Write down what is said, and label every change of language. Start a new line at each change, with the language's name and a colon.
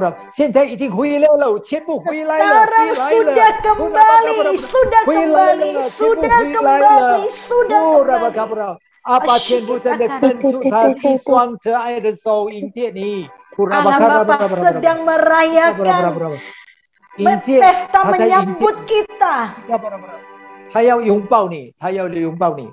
Chinese: 现在已经回来了，全部回来了，
Indonesian: sudah kembali, sudah kembali.
Chinese: 阿爸天父真的伸出他一双慈爱的手迎接你。
Indonesian: Allah Bapa sedang merayakan pesta menyambut kita.
Chinese: 他要拥抱你，他要拥抱你。